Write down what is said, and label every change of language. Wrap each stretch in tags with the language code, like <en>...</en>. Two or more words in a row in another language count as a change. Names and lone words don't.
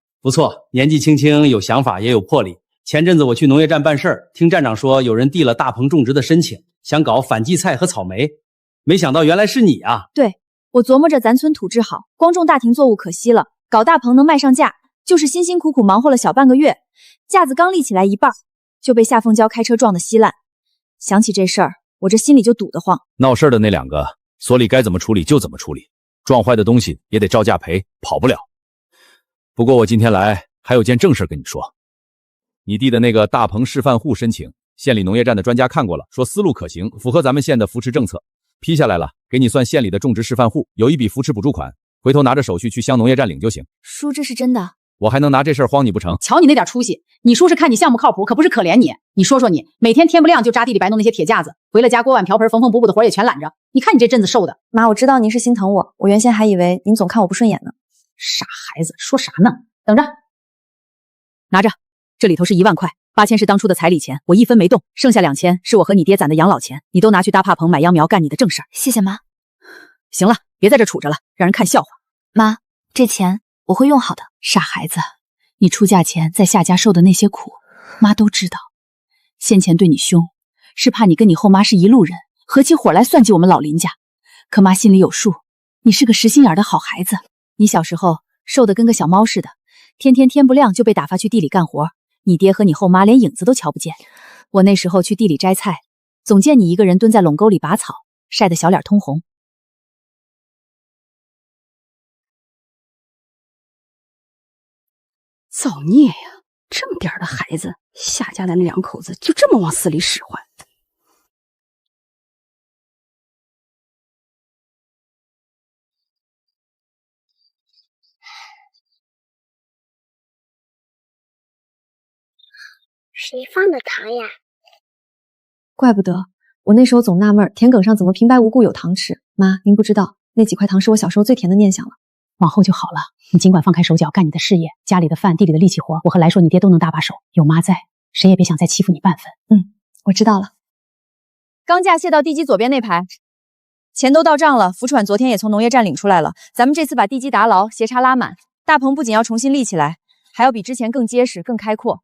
<zh>不错，年纪轻轻有想法也有魄力。前阵子我去农业站办事儿，听站长说有人递了大棚种植的申请，想搞反季菜和草莓，没想到原来是你啊！对，我琢磨着咱村土质好，光种大庭作物可惜了，搞大棚能卖上价，就是辛辛苦苦忙活了小半个月，架子刚立起来一半，就被夏凤娇開車撞得稀爛。想起這事兒，我這心裡就堵得慌。鬧事的那2個，所裡該怎麼處理就怎麼處理，撞壞的東西也得照價賠，跑不了。不過我今天來還有件正事跟你說，你遞的那個大棚示範戶申請，縣裡農業站的專家看過了，說思路可行，符合咱們縣的扶持政策，批下來了，給你算縣裡的種植示範戶，有一筆扶持補助款，回頭拿着手續去鄉農業站領就行。叔，這是真的？我還能拿這事兒慌你不成？瞧你那點出息，你叔是看你項目靠譜，可不是可憐你。你說說你，每天天不亮就扎地裡白弄那些鐵架子，回了家鍋碗瓢盆縫縫補補的活也全攬着，你看你這陣子瘦的。媽，我知道您是心疼我，我原先還以為您總看我不順眼呢。傻孩子，說啥呢？等着，拿着，這裡頭是1萬塊，8000是當初的彩禮錢，我1分沒動，剩下2000是我和你爹攢的養老錢，你都拿去搭帕棚買秧苗幹你的正事兒。謝謝媽。行了，別在這杵着了，讓人看笑話。媽，這錢我會用好的。傻孩子，你出嫁前在夏家受的那些苦，媽都知道。先前對你凶，是怕你跟你後媽是一路人，合起夥來算計我們老林家。可媽心裡有數，你是個實心眼的好孩子。你小時候瘦得跟個小貓似的，天不亮就被打發去地裡幹活，你爹和你後媽連影子都瞧不見。我那時候去地裡摘菜，總見你一個人蹲在隴溝裡拔草，曬得小臉通紅。造孽呀！這麼點的孩子，夏家的那2口子就這麼往死裡使喚。誰放的糖呀？怪不得我那時候總納悶，田埂上怎麼平白無故有糖吃。媽，您不知道，那幾塊糖是我小時候最甜的念想了。往後就好了，你儘管放開手腳幹你的事業，家裡的飯、地裡的力氣活，我和來碩你爹都能搭把手。有媽在，誰也別想再欺負你半分。我知道了。鋼架卸到地基左邊那排，錢都到賬了，浮船昨天也從農業站領出來了。咱們這次把地基打牢，斜插拉滿，大棚不僅要重新立起來，還要比之前更結實、更開闊。</zh>